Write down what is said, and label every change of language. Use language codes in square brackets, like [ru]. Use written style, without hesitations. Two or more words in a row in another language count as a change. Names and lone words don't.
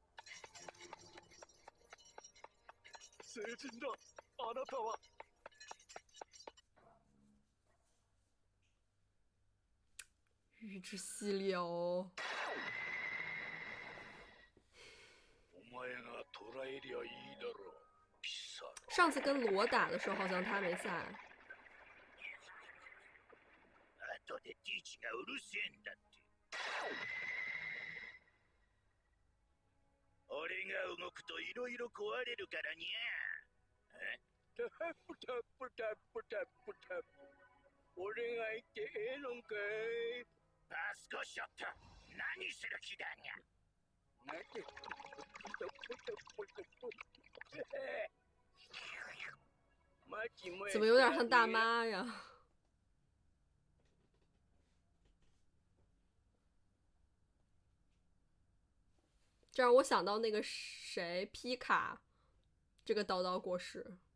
[ja] 聖人だ、あなたは。 [zh] 预知细流。 [ja] お前が捕らえりゃいいだろう、ピサロ。 [zh] 上次跟罗打的时候，好像他没在。 [ja] 後でティーチがうるせえんだって。俺が動くといろいろ壊れるからにゃ。タップタップタップタップタップ。俺が言ってええのんかい。パスコショット、何する気だにゃ。 [zh] 怎么有点像大妈呀？这让我想到那个谁皮卡，这个叨叨果实。